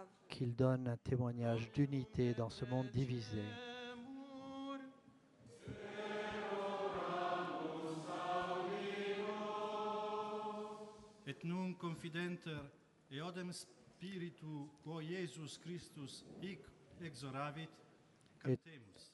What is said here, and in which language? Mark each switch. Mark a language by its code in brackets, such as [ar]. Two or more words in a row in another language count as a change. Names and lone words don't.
[fr] qu'ils donnent un témoignage d'unité dans ce monde divisé. [la] Et nunc confidenter eodem spiritu quo Iesus Christus hic exoravit, Et cantemus.